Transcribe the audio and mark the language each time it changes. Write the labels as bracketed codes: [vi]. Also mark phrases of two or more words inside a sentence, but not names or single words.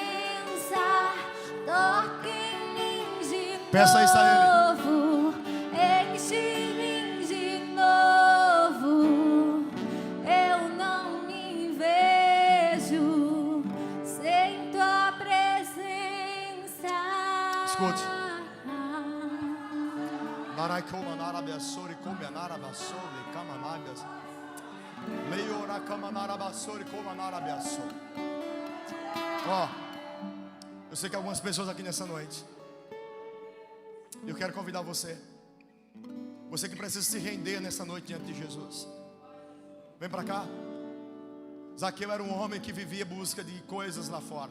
[pt] Toque em mim de novo. Peça isso a Ele. Enche-me de novo. Eu não me vejo sem tua presença. Escute. Naraikoma narabasori come narabasori kamanagas. Leiora kamanarabasori como narabaso. Ó, eu sei que algumas pessoas aqui nessa noite. Eu quero convidar você. Você que precisa se render nessa noite diante de Jesus. Vem para cá. Zaqueu era um homem que vivia em busca de coisas lá fora.